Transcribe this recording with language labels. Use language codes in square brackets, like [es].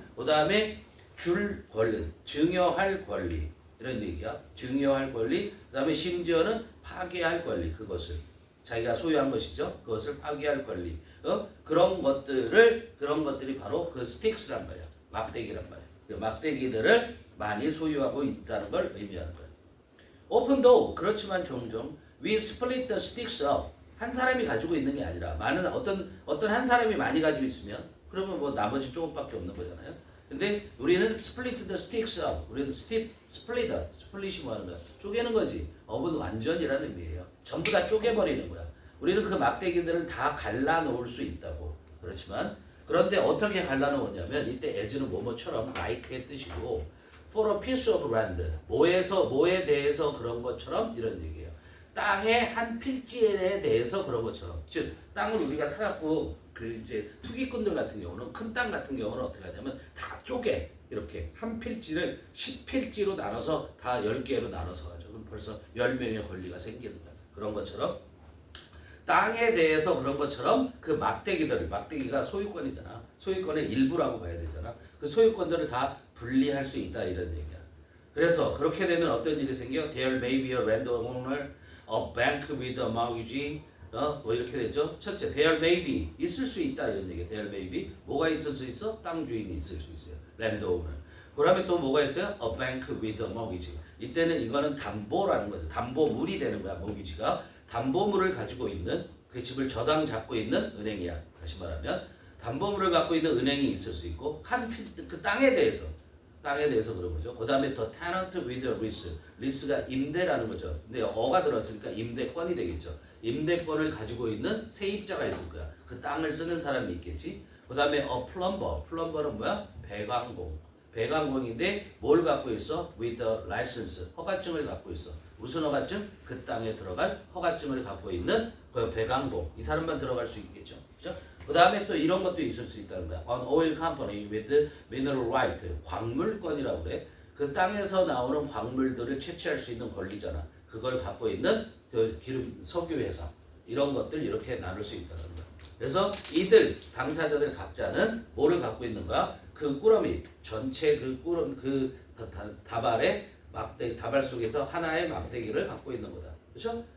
[ko] 그 다음에 줄 권리, 증여할 권리 이런 얘기야. 증여할 권리. 그 다음에 심지어는 파괴할 권리. 그것을 자기가 소유한 것이죠. 그것을 파괴할 권리. 그런 것들이 바로 그 스틱스란 말이야. 막대기란 말이야. 그 막대기들을 많이 소유하고 있다는 걸 의미하는 거야. [en] Often though [ko] 그렇지만 종종 [en] we split the sticks up. [ko] 한 사람이 가지고 있는 게 아니라 많은 어떤 한 사람이 많이 가지고 있으면 그러면 뭐 나머지 조금밖에 없는 거잖아요. 근데 우리는 [en] split the sticks up. [ko] 우리는 split이 뭐 하는 거야? 쪼개는 거지. 업은 완전이라는 의미예요. 전부 다 쪼개버리는 거야. 우리는 그 막대기들을 다 갈라놓을 수 있다고. 그렇지만 그런데 어떻게 갈라놓냐면 이때 as는 뭐뭐처럼 like의 뜻이고 [en] for a piece of land [ko] 뭐에 대해서 그런 것처럼 이런 얘기예요. 땅의 한 필지에 대해서 그런 것처럼 즉 땅을 우리가 사갖고 그 이제 투기꾼들 같은 경우는 큰 땅 같은 경우는 어떻게 하냐면 다 쪼개 이렇게 한 필지를 10필지로 나눠서 다 10개로 나눠서 가지고 그럼 벌써 10명의 권리가 생기는 거야. 그런 것처럼 땅에 대해서 그런 것처럼 그 막대기가 소유권이잖아. 소유권의 일부라고 봐야 되잖아. 그 소유권들을 다 분리할 수 있다 이런 얘기야. 그래서 그렇게 되면 어떤 일이 생겨? [en] There may be a landowner, a bank with a mortgage. [ko] 뭐 이렇게 되죠. 첫째, [en] there may be [ko] 있을 수 있다 이런 얘기야. [en] There may be [ko] 뭐가 있을 수 있어? 땅 주인이 있을 수 있어요. [en] landowner. [ko] 그다음에 또 뭐가 있어요? [en] A bank with a mortgage. [ko] 이때는 이거는 담보라는 거죠. 담보물이 되는 거야. mortgage가 담보물을 가지고 있는 그 집을 저당 잡고 있는 은행이야. 다시 말하면 담보물을 갖고 있는 은행이 있을 수 있고 그 땅에 대해서 그런 거죠. 그 다음에 [en] the tenant with a lease. [ko] lease가 임대라는 거죠. 근데 어가 들었으니까 임대권이 되겠죠. 임대권을 가지고 있는 세입자가 있을 거야. 그 땅을 쓰는 사람이 있겠지. 그 다음에 [en] a plumber. [ko] plumber는 뭐야? 배관공인데 뭘 갖고 있어? [en] with a license. [ko] 허가증을 갖고 있어. 무슨 허가증? 그 땅에 들어갈 허가증을 갖고 있는 그 배관공. 이 사람만 들어갈 수 있겠죠. 그죠? 그 다음에 또 이런 것도 있을 수 있다는 거야. [en] An oil company with mineral right. [ko] 광물권이라고 그래. 그 땅에서 나오는 광물들을 채취할 수 있는 권리잖아. 그걸 갖고 있는 그 기름 석유 회사. 이런 것들 이렇게 나눌 수 있다는 거야. 그래서 이들 당사자들 각자는 뭐를 갖고 있는가? 그 꾸러미 전체 그 다발의 다발 속에서 하나의 막대기를 갖고 있는 거다. 그렇죠?